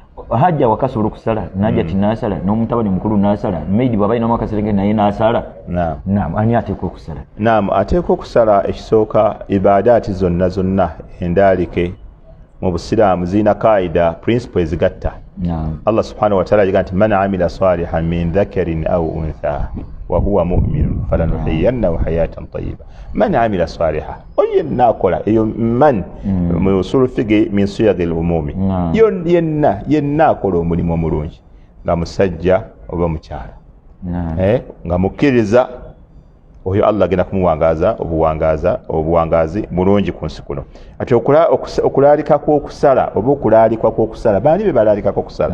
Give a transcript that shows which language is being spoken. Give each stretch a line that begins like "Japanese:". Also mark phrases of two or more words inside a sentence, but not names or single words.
Ganda: Hajja awaka asobola okusala, najja Mm. ti n'asala, n'omutabani mukulu n'asala, maid bw'aba alinamu akaserenge naye n'asala. Naam. Naam, ani ateekwa okusala? Naam, ateekwa okusala ekisooka, ibaadaati zonna zonna endaalike mu Busiraamu ziyina kaida, principle ezigatta. Naam.
Arabic: الله سبحانه وتعالى
Ganda: ayiga nti,
Arabic: "من عمل صالحا من ذكر أو أنثى وهو مؤمن فلنحيينه Naam. حياة طيبة." من عمل صالحا.
Ganda: Oyo yenna akola, eyo man, Mm.
Arabic: mu أصول فقه من صيغ العموم.
Ganda: Naam. Yo-, yenna, yenna akola omulimu omulungi, nga musajja oba mukyala. Naam. Eh, nga mukkiriza, oyo Allah agenda kumuwangaaza obuwangaaza, obuwangaazi bulungi ku nsi kuno. Ati okula-, okusa-, okulaalika kw'okusala oba okulaalikwa kw'okusala, baani be balaalikako okusala?